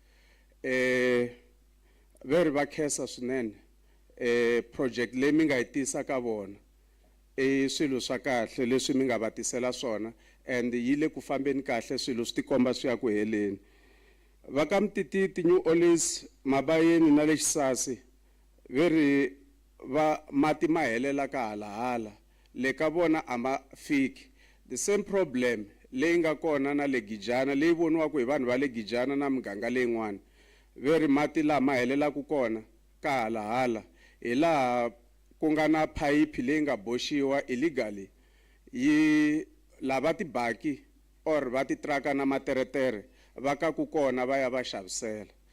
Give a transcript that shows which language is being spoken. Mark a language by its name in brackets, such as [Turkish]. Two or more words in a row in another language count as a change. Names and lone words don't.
[Tsonga] Veri va khensa swinene project leyi mi nga yi tisa ka vona i swilo swa kahle leswi mi nga va tisela swona and yi le ku fambeni kahle swilo swi tikomba swi ya ku heleni. Va ka Mtititi, New Orleans, Mabayeni na le Xisasi veri va mati ma helela ka halahala le ka vona a ma fiki. [English] The same problem [Tsonga] leyi nga kona na le Gijana leyi voniwaka hi vanhu va le Gijana na miganga leyin'wana veri mati laha ma helelaku kona ka halahala hi laha ku nga na phayiphi leyi nga boxiwa illegally yi lava tibaki or va titraka na materetere va ka ku kona va ya va xavisela.